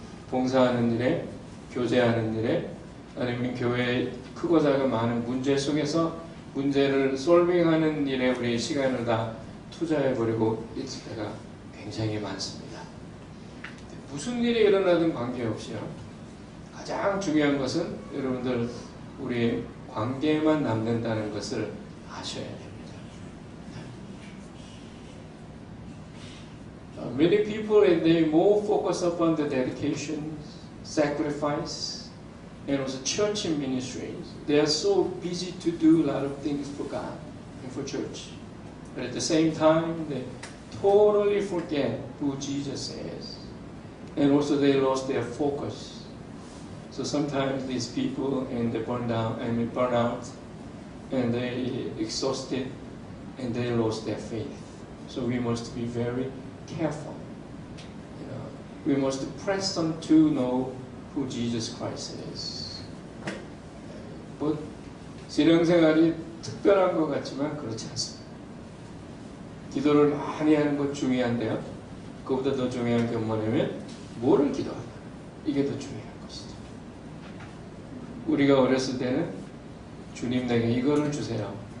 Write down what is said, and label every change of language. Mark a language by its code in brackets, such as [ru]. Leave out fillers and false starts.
[ko] 봉사하는 일에, 교제하는 일에, 아니면 교회의 크고 작은 많은 문제 속에서 문제를 솔빙하는 일에 우리의 시간을 다 투자해버리고 있을 때가 굉장히 많습니다. 무슨 일이 일어나든 관계없이요. 가장 중요한 것은 여러분들 우리의 관계만 남는다는 것을 아셔야 됩니다. [en] Many people and they more focus upon the dedication, sacrifice, and also church ministries. They are so busy to do a lot of things for God and for church. But at the same time, they totally forget who Jesus is. And also they lost their focus. So sometimes these people and they burn out, and they exhausted, and they lost their faith. So we must be very careful. We must press on to know who Jesus Christ is. [ko] 뭐 신앙생활이 특별한 것 같지만 그렇지 않습니다. 기도를 많이 하는 것 중요한데요. 그보다 더 중요한 게 뭐냐면 뭐를 기도하냐. 이게 더 중요한 것이죠. 우리가 어렸을 때는 주님 내게 이거를 주세요.